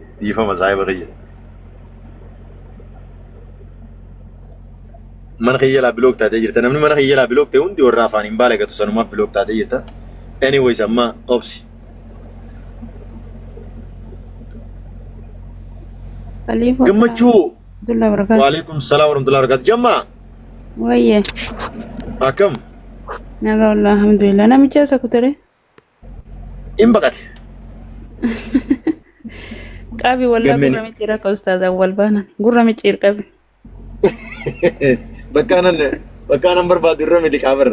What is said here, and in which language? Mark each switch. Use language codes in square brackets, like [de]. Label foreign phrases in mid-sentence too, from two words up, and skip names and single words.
[om] Dhiifama saayiba kiyya. Mana kiyya jalaa biloog taatee jirta. Namni mana kiyya jalaa biloog ta'e hundi warra afaan hin baale gatu sanumaaf biloog taatee jirta. Anyways amma obsi. Gammachuu. [ar] وعليكم السلام ورحمة الله وبركاته. [om] Jamma. Wayye. Akkam. Naga [ar] والله الحمد لله. [om] Namicha isa kutare. In baqate. Qabi wallah gurra micciira ka ustaaz awwal baanan. Gurra micciir qabi. Bakkaanan barbaadu irra miti qaabarra.